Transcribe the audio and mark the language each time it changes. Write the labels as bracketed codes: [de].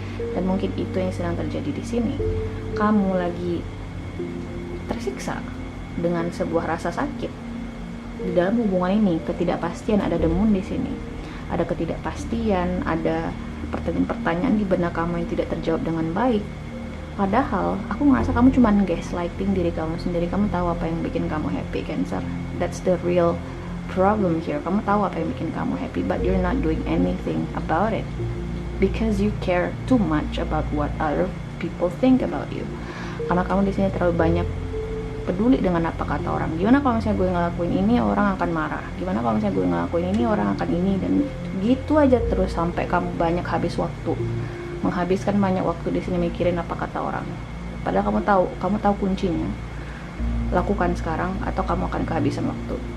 [id] Dan mungkin itu yang sedang terjadi di sini. Kamu lagi tersiksa dengan sebuah rasa sakit, di dalam hubungan ini ketidakpastian, ada the moon di sini. Ada ketidakpastian, ada pertanyaan-pertanyaan di benak kamu yang tidak terjawab dengan baik. Padahal aku ngerasa kamu cuma gaslighting diri kamu sendiri. Kamu tahu apa yang bikin kamu happy, Cancer. [en] That's the real problem here. [id] Kamu tahu apa yang bikin kamu happy, [en] but you're not doing anything about it because you care too much about what other people think about you. [id] Karena kamu di sini terlalu banyak peduli dengan apa kata orang. Gimana kalau misalnya gue ngelakuin ini, orang akan marah. Gimana kalau misalnya gue ngelakuin ini, orang akan ini, dan gitu aja terus sampai kamu banyak habis waktu, menghabiskan banyak waktu di sini mikirin apa kata orang. Padahal kamu tahu kuncinya. Lakukan sekarang atau kamu akan kehabisan waktu.